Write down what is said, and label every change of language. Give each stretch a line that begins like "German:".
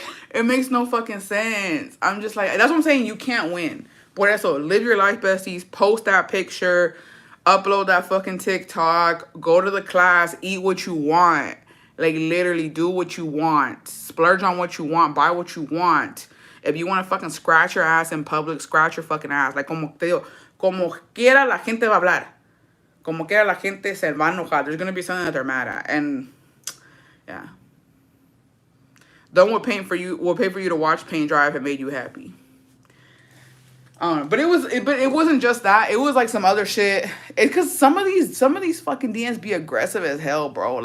English: It makes no fucking sense. I'm just like, that's what I'm saying. You can't win.
Spanish: Por eso,
English: live your life, besties. Post that picture. Upload that fucking TikTok. Go to the class. Eat what you want. Like, literally do what you want. Splurge on what you want. Buy what you want. If you want to fucking scratch your ass in public, scratch your fucking ass.
Spanish: Like, como te digo, como quiera la gente va a hablar. Como quiera la gente se va a enojar.
English: There's going to be something that they're mad at. And, yeah. Done will pay for you to watch paint dry if it made you happy. But it wasn't just that. It was like some other shit. Because some of these fucking DMs be aggressive as hell, bro.